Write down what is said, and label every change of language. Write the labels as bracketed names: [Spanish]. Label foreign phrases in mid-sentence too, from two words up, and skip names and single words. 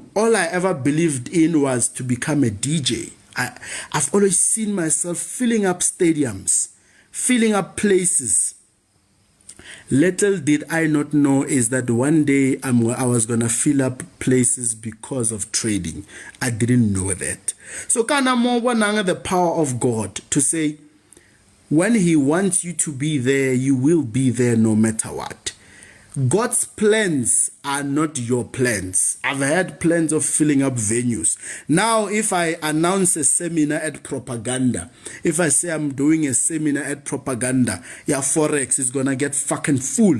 [English] All I ever believed in was to become a DJ. I've always seen myself filling up stadiums, filling up places. Little did I not know is that one day I was going to fill up places because of trading. I didn't know that. So [Tswana] kana mo bonang [English] the power of God to say, when he wants you to be there, you will be there no matter what. God's plans are not your plans. I've had plans of filling up venues. Now, if I announce a seminar at Propaganda, if I say I'm doing a seminar at Propaganda, yeah, Forex is gonna get fucking full.